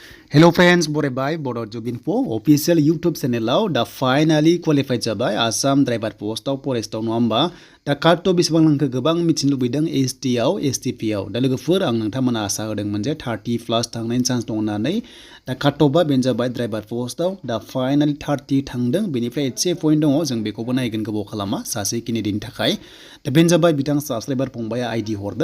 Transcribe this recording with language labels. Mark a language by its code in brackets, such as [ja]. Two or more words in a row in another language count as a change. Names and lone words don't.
[en] Hello friends, [brx] बरायबाय Bodo job info official YouTube channel दा [en] finally qualified [brx] जाबाय Assam [en] driver post [brx] आव फरेस्ट आव नङा होमबा दा [en] cut off [brx] बेसेबां लांखो गोबां मिथिनो लुबैदों ST आव STP आव दा लोगोफोर आं नोंथांमोना आसा होदोंमोन जे 30+ थांनायनि चान्स दं होननानै दा [en] cut off [brx] बेनो जाबाय [en] driver post [brx] आव दा फाइनाली 30 थांदों बेनिफ्राय एसे पॉइंट दङ जों बेखौबो नायगोन गोबाव खालामा सासे केन्डिडेटनि थाखाय दा बेनो जाबाय बिथां साबस्क्राइबार फंबाया आईडी हरदों